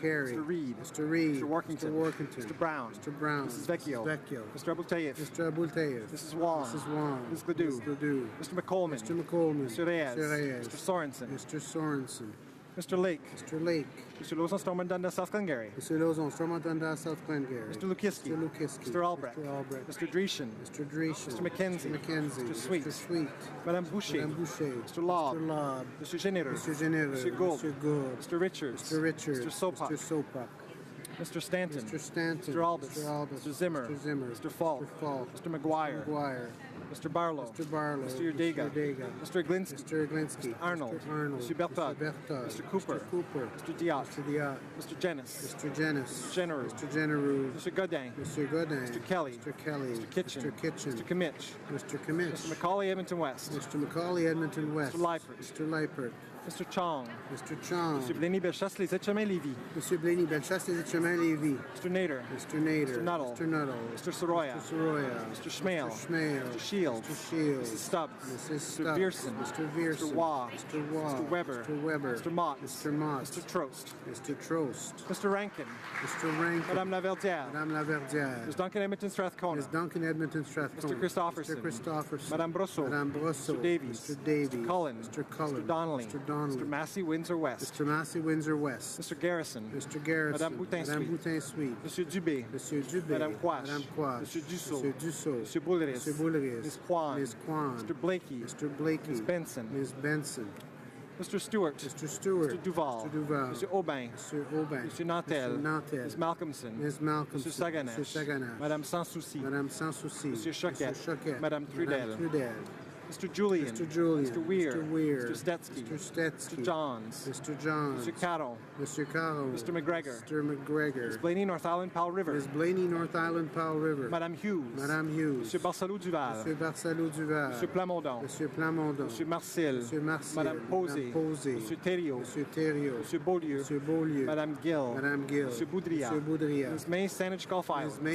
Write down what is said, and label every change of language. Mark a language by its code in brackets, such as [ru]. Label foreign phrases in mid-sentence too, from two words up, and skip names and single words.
[en] Mr. Reid. Mr. Reid. Mr. Workington. Mr. Workington. Mr. Brown. Mr. Brown. Mrs. Vecchio. Vecchio. Mr. Abultayev. Mr. Abultayev. Mrs. Wong. Mrs. Wong. Ms. Gladue. Ms. Gladue. Mr. McColman. Mr. McColman. Mr. Reyes. Mr. Reyes. Mr. Sorensen. Mr. Sorensen. Mr. Lake. Mr. Lake. Mr. Lawson Stormont Dundas, South Glengarry. Mr. Lozon, Stormont Dundas, South Glengarry. Mr. Lukiski. Mr. Lukiski. Mr. Albrecht. Mr. Albrecht. Mr. Dreeshen. Mr. Dreeshen. Mr. McKenzie. Mr. McKenzie. Mr. Sweet. Mr. Sweet. Madame Boucher. Madame Boucher. Mr. Lobb. Mr. Lobb. Mr. Genereux. Mr. Genereux. Mr. Gould. Mr. Gould. Mr. Richards. Mr. Richards. Mr. Sopak. Mr. Sopak. Mr. Stanton. Mr. Stanton. Mr. Albus. Mr. Albus. Mr. Zimmer. Mr. Zimmer. Mr. Falk. Mr. Falk. Mr. McGuire. Mr. McGuire. Mr. Barlow. Mr. Barlow. Mr. Udega. Mr. Mr. Glinsky. Mr. Glinsky. Mr. Arnold. Mr. Arnold. Mr. Bertod. Mr. Bertod. Mr. Cooper. Mr. Cooper. Mr. Diot. Mr. Diot. Mr. Jenis. Mr. Jenis. Mr. Genereux. Mr. Genereux. Mr. Godin. Mr. Godin. Mr. Kelly. Mr. Kelly. Mr. Kitchen. Mr. Kitchen. Mr. Kimmich. Mr. Kimmich. Mr. Macaulay Edmonton West. Mr. Macaulay Edmonton West. Mr. Leipert. Mr. Leipert. Mr. Chong. Mr. Chong. Mr. Blaney Bellechasse, Les Etchemins Lévis. Mr. Blaney Bellechasse, Les Etchemins Lévis. Mr. Nader. Mr. Nader. Mr. Nuttall. Mr. Nuttall. Mr. Soroya. Mr. Soroya. Mr. Schmale. Mr. Schmale. Mr. Shields. Mr. Shields. Mrs. Stubbs. Mrs. Mr. Stubbs. Vierson. Mr. Vierson. Mr. Waugh. Mr. Waugh. Mr. Weber. Mr. Weber. Mr. Mott. Mr. Mott. Mr. Trost. Mr. Trost. Mr. Rankin. Mr. Rankin. Madame Laverdière. Madame Laverdière. Ms. Duncan Edmonton Strathcona. Ms. Duncan Edmonton Strathcona. Mr. Christopherson. Mr. Christopherson. Madame Brosseau. Madame Brosseau. Mr. Davies. Mr. Davies. Mr. Cullen. Mr. Cullen. Mr. Donnelly. Mr. Donnelly. Mr. Massey, Windsor West. Mr. Massey, Windsor West. Mr. Garrison. Mr. Garrison. Madame Boutin Madame Suite. Boutin Suite. Monsieur Dubé. Monsieur Dubé. Madame Quash. Madame Quash. Monsieur Dussault. Monsieur Dussault. Monsieur Boulris. Monsieur Boulris. Ms. Kwan. Ms. Kwan. Mr. Blakey. Mr. Blakey. Ms. Benson. Ms. Benson. Mr. Stewart. Mr. Stewart. Mr. Duval. Mr. Duval. Mr. Aubin. Mr. Aubin. Mr. Nantel. Mr. Nantel. Ms. Malcolmson. Ms. Malcolmson. Mr. Saganash. Mr. Saganash. Madame Sans Souci. Madame Sans Souci. Monsieur Choquette. Mr. Choquette. Madame Trudel. Madame Trudel. Mr. Julian. Mr. Julian. Mr. Weir. Mr. Weir. Mr. Stetsky. Mr. Stetsky. Mr. Johns. Mr. Johns. Mr. Carroll. Mr. Carroll. Mr. McGregor. Mr. McGregor. Ms. Blaney, North Island, Powell River. Ms. Blaney, North Island, Powell River. Madame Hughes. Madame Hughes. Monsieur Barcelou Duval. Monsieur Barcelou Duval. Monsieur Plamondon. Monsieur Plamondon. Monsieur Marcel. Monsieur Marcel. Madame Posey. Madame Posey. Monsieur Thériault. Monsieur Thériault. Monsieur Beaulieu. Monsieur Beaulieu. Madame Gill. Madame Gill. Monsieur Boudria. Monsieur Boudria. Ms. May, Saanich Gulf Islands. Ms.